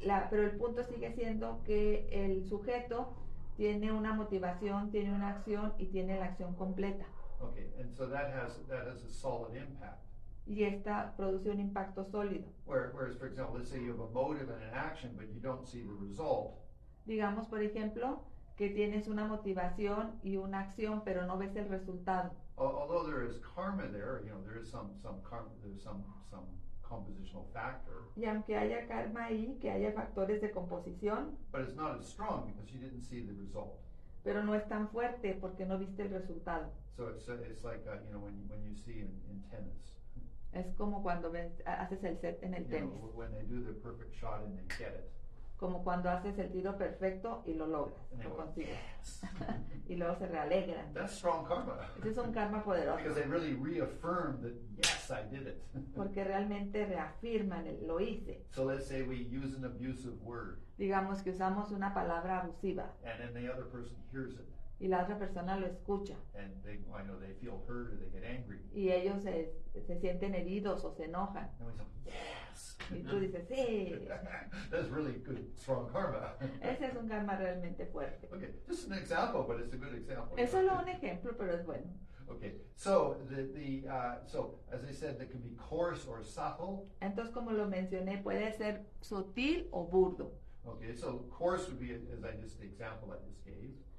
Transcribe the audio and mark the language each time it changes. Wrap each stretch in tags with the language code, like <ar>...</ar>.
<es>pero el punto sigue siendo que el sujeto tiene una motivación, tiene una acción y tiene la acción completa.</es> <en>Okay, and so that has a solid impact.</en> <es>Y esta produce un impacto sólido.</es> <en>Whereas, for example, let's say you have a motive and an action, but you don't see the result.</en> <es>Digamos, por ejemplo, que tienes una motivación y una acción, pero no ves el resultado.</es> <en>Although there is karma there, there is some karma, there's some compositional factor,</en> <es>Y aunque haya karma ahí, que haya factores de composición,</es> <en>but it's not as strong because you didn't see the result.</en> <es>pero no es tan fuerte porque no viste el resultado.</es> <en>So it's like when you see in tennis,</en> <es>Es como cuando haces el set en el tenis.</es> <en>when they do the perfect shot and they get it.</en> <es>como cuando haces el tiro perfecto y lo logras,</es> <en>And they</en> <es>lo</es> <en>go,</en> <es>consigues.</es> <en>yes.</en> <es>Y luego se realegran.</es> <en>That's strong karma.</en> <es>Ese es un karma poderoso,</es> <en>Because they really reaffirm that, yes, I did it.</en> <es>porque realmente reafirman el lo hice.</es> <en>So let's say we use an abusive word,</en> <es>Digamos que usamos una palabra abusiva</es> <en>and then the other person hears it,</en> <es>y la otra persona lo escucha</es> <en>and I know they feel hurt or they get angry.</en> <es>y ellos se sienten heridos o se enojan.</es> <en>And we say, yes.</en> <es>Y tú dices, sí,</es> <en>That's really good, strong karma.</en> <es>ese es un karma realmente fuerte.</es> <en>Okay, just an example, but it's a good example.</en> <es>Es solo un ejemplo, pero es bueno.</es> <en>Okay, so so as I said, that can be coarse or subtle.</en> <es>Entonces, como lo mencioné, puede ser sutil o burdo.</es> <en>Okay, so coarse would be, as I just, the example I just gave.</en>